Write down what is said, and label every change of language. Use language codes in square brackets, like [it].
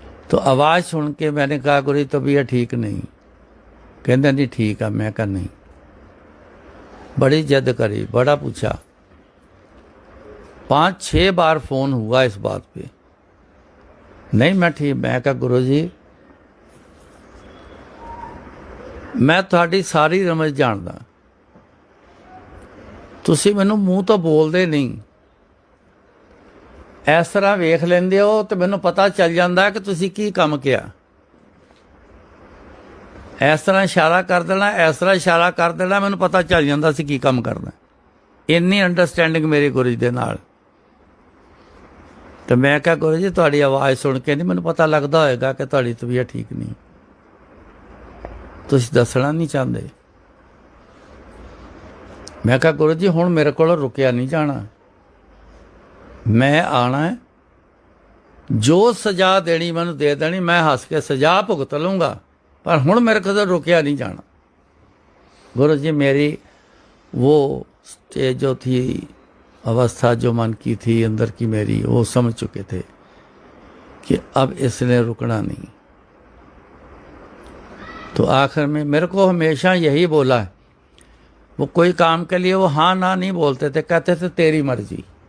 [hi] तो आवाज़ सुन के मैंने कहा गुरु जी तबीयत ठीक नहीं, कहते नहीं ठीक है, मैं कहा नहीं। बड़ी जिद करी, बड़ा पूछा, 5-6 बार फोन हुआ इस बात पे, नहीं मैं ठीक। मैं कहा गुरु जी मैं [pa] ਤੁਹਾਡੀ ਸਾਰੀ ਰਮਜ ਜਾਣਦਾ, ਤੁਸੀਂ ਮੈਨੂੰ ਮੂੰਹ ਤੋਂ ਬੋਲਦੇ ਨਹੀਂ, ਇਸ ਤਰ੍ਹਾਂ ਵੇਖ ਲੈਂਦੇ ਹੋ ਤੇ ਮੈਨੂੰ ਪਤਾ ਚੱਲ ਜਾਂਦਾ ਕਿ ਤੁਸੀਂ ਕੀ ਕੰਮ ਕਿਹਾ। ਇਸ ਤਰ੍ਹਾਂ ਇਸ਼ਾਰਾ ਕਰ ਦੇਣਾ, ਇਸ ਤਰ੍ਹਾਂ ਇਸ਼ਾਰਾ ਕਰ ਦੇਣਾ, ਮੈਨੂੰ ਪਤਾ ਚੱਲ ਜਾਂਦਾ ਸੀ ਕੀ ਕੰਮ ਕਰਨਾ। ਇੰਨੀ ਅੰਡਰਸਟੈਂਡਿੰਗ ਮੇਰੀ ਗੁਰੂ ਜੀ ਦੇ ਨਾਲ। ਤੇ ਮੈਂ ਕਿਹਾ ਗੁਰੂ ਜੀ ਤੁਹਾਡੀ ਆਵਾਜ਼ ਸੁਣ ਕੇ ਨਹੀਂ ਮੈਨੂੰ ਪਤਾ ਲੱਗਦਾ ਹੋਏਗਾ ਕਿ ਤੁਹਾਡੀ ਤਬੀਅਤ ਠੀਕ ਨਹੀਂ, ਤੁਸੀਂ ਦੱਸਣਾ ਨਹੀਂ ਚਾਹੁੰਦੇ। ਮੈਂ ਕਿਹਾ ਗੁਰੂ ਜੀ ਹੁਣ ਮੇਰੇ ਕੋਲ ਰੁਕਿਆ ਨਹੀਂ ਜਾਣਾ, ਮੈਂ ਆਣਾ ਹੈ, ਜੋ ਸਜ਼ਾ ਦੇਣੀ ਮੈਨੂੰ ਦੇ ਦੇਣੀ, [hi] मैं हंस के सजा भुगत लूँगा, [pa] पर हुण मेरे को रुकिया नहीं जाना। [hi] गुरु जी मेरी वो स्टेज जो थी, अवस्था जो मन की थी अंदर की मेरी, वो समझ चुके थे कि अब इसने रुकना नहीं। तो आखिर में मेरे को हमेशा यही बोला है, वो कोई काम के लिए वो हाँ ना नहीं बोलते थे, कहते थे तेरी मर्जी।